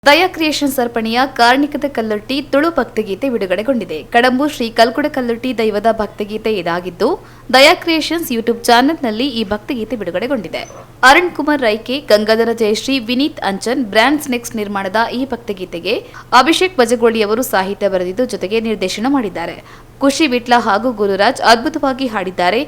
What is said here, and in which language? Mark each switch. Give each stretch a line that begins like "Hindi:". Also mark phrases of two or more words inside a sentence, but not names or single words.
Kannada: ದಯಾ ಕ್ರಿಯೇಷನ್ ಅರ್ಪಣೆಯ ಕಾರ್ಣಿಕದ ಕಲ್ಲುಟ್ಟಿ ತುಳು ಭಕ್ತಿಗೀತೆ ಬಿಡುಗಡೆಗೊಂಡಿದೆ. ಕಡಂಬು ಶ್ರೀ ಕಲ್ಕುಡ ಕಲ್ಲುಟ್ಟಿ ದೈವದ ಭಕ್ತಿಗೀತೆ ಇದಾಗಿದ್ದು, ದಯಾ ಕ್ರಿಯೇಷನ್ಸ್ ಯೂಟ್ಯೂಬ್ ಚಾನೆಲ್ನಲ್ಲಿ ಈ ಭಕ್ತಿಗೀತೆ ಬಿಡುಗಡೆಗೊಂಡಿದೆ. ಅರುಣ್ ಕುಮಾರ್ ರೈಕೆ, ಗಂಗಾಧರ ಜಯಶ್ರೀ, ವಿನೀತ್ ಅಂಚನ್, ಬ್ರಾಂಡ್ಸ್ ನೆಕ್ಸ್ಟ್ ನಿರ್ಮಾಣದ ಈ ಭಕ್ತಿಗೀತೆಗೆ ಅಭಿಷೇಕ್ ಬಜಗೋಳಿ ಅವರು ಸಾಹಿತ್ಯ ಬರೆದಿದ್ದು, ಜೊತೆಗೆ ನಿರ್ದೇಶನ ಮಾಡಿದ್ದಾರೆ. ಖುಷಿ ವಿಟ್ಲ ಹಾಗೂ ಗುರುರಾಜ್ ಅದ್ಭುತವಾಗಿ ಹಾಡಿದ್ದಾರೆ.